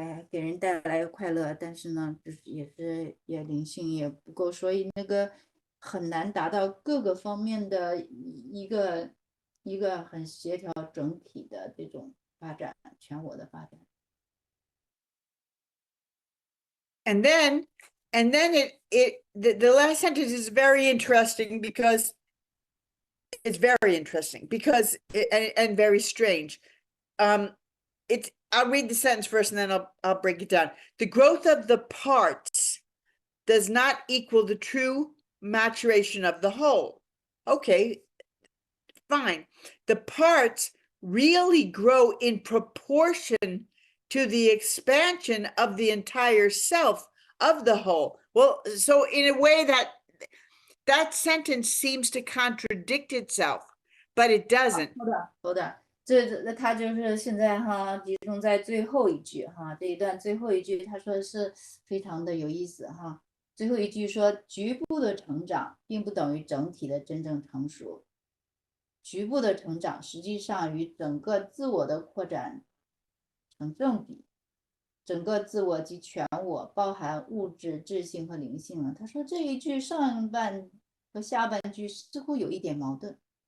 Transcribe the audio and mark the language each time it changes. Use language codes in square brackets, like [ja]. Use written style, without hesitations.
[zh] 给人带来快乐，但是呢，就是也灵性也不够，所以那个很难达到各个方面的一个很协调整体的这种发展，全我的发展。 [en] And then the last sentence is very interesting because it's very interesting because and very strange. I'll read the sentence first and then I'll break it down. The growth of the parts does not equal the true maturation of the whole. Okay, fine. The parts really grow in proportion to the expansion of the entire self of the whole. Well, so in a way that sentence seems to contradict itself, but it doesn't. [zh] 好的。他就是现在集中在最后一句这一段最后一句，他说是非常的有意思最后一句说，局部的成长并不等于整体的真正成熟，局部的成长实际上与整个自我的扩展成正比，整个自我及全我包含物质、智性和灵性他说这一句上半和下半句似乎有一点矛盾。